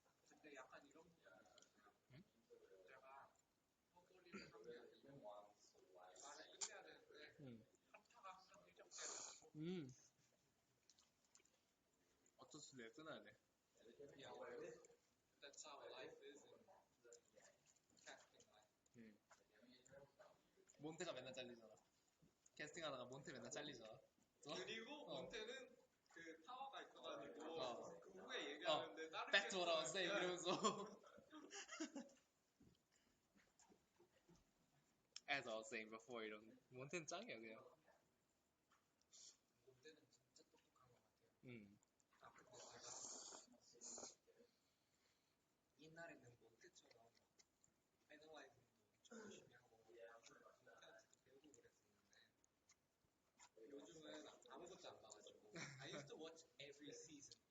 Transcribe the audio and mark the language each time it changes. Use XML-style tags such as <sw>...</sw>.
<ko>근데 약간 이런 부분이 있어요. 응? 제가 헛소리를 하면 말을 끝내야 되는데 한타가 항상 일정해요. 어쩔 수 없이 끊어야 돼.</ko> <en>Yeah, that's how life is in casting life.</en> <ko>몬테가 맨날 잘리잖아. 캐스팅하다가 몬테 맨날 잘리잖아. 그리고 몬테는 그 파워가 있어가지고 어. 그 후에 얘기하는데 다른</ko> <en>Back to what I was saying</en> <ko>이러면서.</ko> <en>As I was saying before</en> <ko>이런. 몬테는 짱이야 그냥. 몬테는 진짜 똑똑한 것 같아요. 아 근데 제가 옛날에는 몬테처럼 애널라이징도 엄청 열심히 하고 몬테한테도 배우고 그랬었는데 요즘은 아무것도 안 봐가지고</ko> <en>I used to watch every season.</en>